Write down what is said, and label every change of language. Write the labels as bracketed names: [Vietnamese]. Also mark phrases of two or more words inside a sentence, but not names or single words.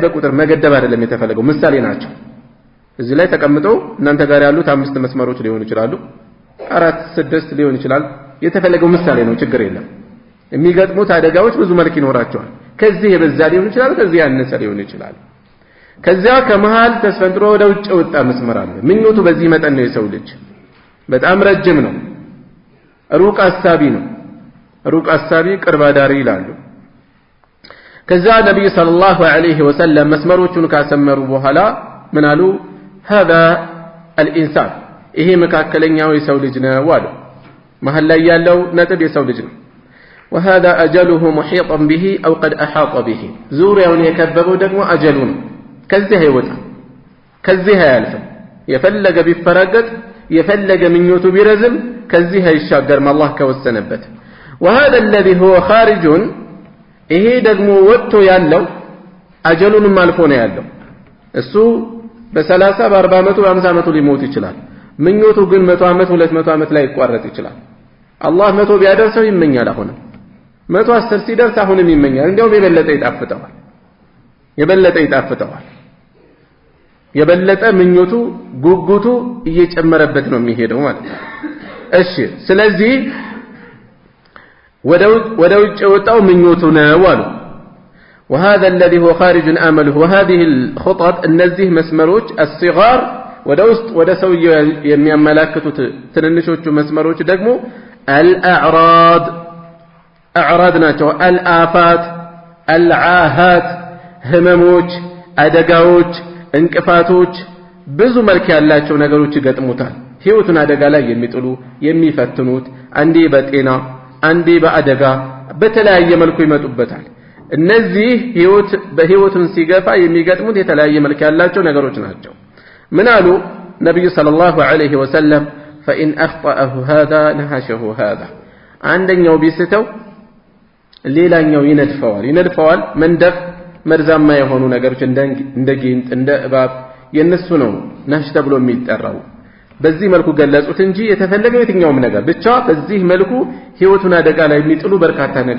[Amharic] በቁጥር መገደብ አይደለም የተፈለገው ምሳሌ ናቸው እዚህ ላይ ተቀምጠው እናንተ ጋር ያሉት 5 መስመሮች ሊሆኑ ይችላሉ 4 6 ሊሆን ይችላል የተፈለገው ምሳሌ ነው ችግር የለም የሚገጥሙት አደጋዎች ብዙ መልክ ይኖራቸዋል ከዚህ የበዛ ሊሆን ይችላል ከዚህ ያነሰ ሊሆን ይችላል ከዚያ ከመሃል ተስፈንጥሮ ወደ ውጭ ወጣ መስመር አለ ምኞቱ በዚህ መጠን ነው የሰው ልጅ በጣም ረጅም ነው ሩቅ አሳቢ ቅርብ አዳሪ ይላሉ ከዛ ነብዩ [Arabic] صلى الله عليه وسلم [Amharic] መስመሮቹን ካሰመሩ በኋላ ምን አሉ [Arabic] هذا الانسان [Amharic] ይሄ መካከለኛው የሰው ልጅ ነው አሉ መሃል ላይ ያለው ነጥብ የሰው ልጅ ነው [Arabic] وهذا اجله محيطا به او قد احاط به [Amharic] ዙሪያውን የከበበው ደግሞ አጀሉ ነው ከዚህ ይወጣ ከዚህ ያልፍ የፈለገ ቢፈራገጥ የፈለገ ምኞቱ ቢረዝም ከዚህ አይሻገርም አላህ ከወሰነበት [Arabic] وهذا الذي هو خارج [Amharic] ይሄ ደግሞ ወጥቶ ያለው አጀሉንም አልፎ ነው ያለው እሱ በ30 በ40 ዓመቱ በ50 ዓመቱ ሊሞት ይችላል ምኞቱ ግን 100 ዓመት 200 ዓመት ላይ ይቋረጥ ይችላል አላህ 100 ቢያደርሰው ይመኛል አሁንም 110 ሲደርስ አሁንም ይመኛል እንደውም የበለጠ ይጣፍጠዋል የበለጠ ምኞቱ ጉጉቱ እየጨመረበት ነው የሚሄደው ማለት ነው እሺ ስለዚህ ወደ ውጭ ወጣው ምኞቱ ነው አሉ [Arabic] وهذا الذي هو خارج امله وهذه الخطط النزيه [Amharic] መስመሮች الصغار ወደ ሰውየው የሚያመላክቱት ትንንሾቹ መስመሮች ደግሞ الأعراض ናቸው [Arabic] الآفات العاهات [Amharic] ህመሞች አደጋዎች እንቅፋቶች ብዙ መልክ ያላቸው ነገሮች ይገጥሙታል ህይወቱን አደጋ ላይ የሚጥሉ የሚፈትኑት አንዴ በጤና አንዴ በአደጋ በተለያየ መልኩ ይመጡበታል። እነዚህ በህይወቱን ሲገፋ የሚገጥሙት የተለያየ መልክ ያላቸው ነገሮች ናቸው። ምን አሉ ነብዩ [Arabic] صلى الله عليه وسلم فإن أخطأه هذا نهشه هذا [Amharic] አንደኛው ቢስተው ሌላኛው ይነድፈዋል መንደፍ መርዛማ የሆኑ ነገሮች እንደ ጊንጥ እንደ እባብ የነሱ ነው ነህሽ ተብሎ የሚጠራው። በዚህ መልኩ ገለጹት እንጂ የተፈለገው የትኛውም ነገር ብቻ በዚህ መልኩ ህይወቱን አደጋ ላይ የሚጥሉ በርካታ